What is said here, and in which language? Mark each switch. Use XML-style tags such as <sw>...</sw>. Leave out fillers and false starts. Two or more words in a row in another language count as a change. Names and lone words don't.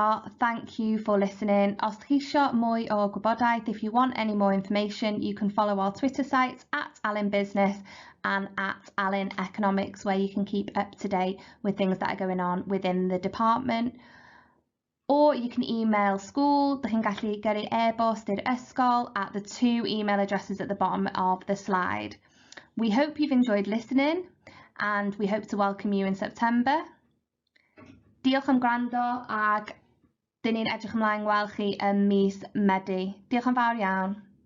<en>Thank you for listening.</en> <cy>Os chi isio mwy o gwybodaeth,</cy> <en>if you want any more information, you can follow our Twitter sites at Alun Business and at Alun Economics, where you can keep up to date with things that are going on within the department. Or you can email school.</en> <cy>Dych chi'n gallu gyrru e-bost i'r ysgol</cy> <en>at the 2 email addresses at the bottom of the slide. We hope you've enjoyed listening, and we hope to welcome you in September.</en> <cy>Diolch am gwrando, ag dyn ni'n edrych ymlaen gweld chi ym mis Medi. Diolch yn fawr iawn.</cy>